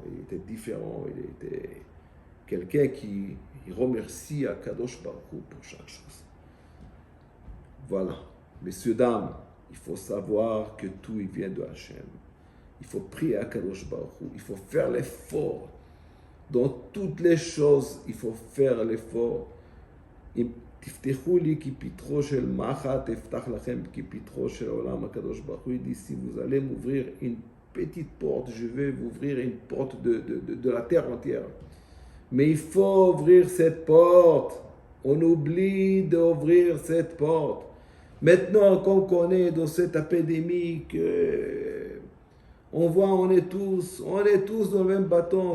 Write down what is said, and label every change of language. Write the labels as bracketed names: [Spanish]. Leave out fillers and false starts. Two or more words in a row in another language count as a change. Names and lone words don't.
[French] Il était différent, il était quelqu'un qui remercie à [Hebrew] קדוש ברוך הוא [French] pour chaque chose. Voilà. Messieurs, dames, il faut savoir que tout il vient de Hachem. Il faut prier à [Hebrew] קדוש ברוך הוא. [French] Il faut faire l'effort. Dans toutes les choses, il faut faire l'effort. [Hebrew] תפתחו לי כפתחו של מחט, תפתח לכם כפתחו של עולם. הקדוש ברוך הוא [French] dit, si vous allez m'ouvrir une petite porte, je vais vous ouvrir une porte de la terre entière. Mais il faut ouvrir cette porte. On oublie d'ouvrir cette porte. Maintenant qu'on connaît dans cette épidémie on voit, on est tous dans le même bateau.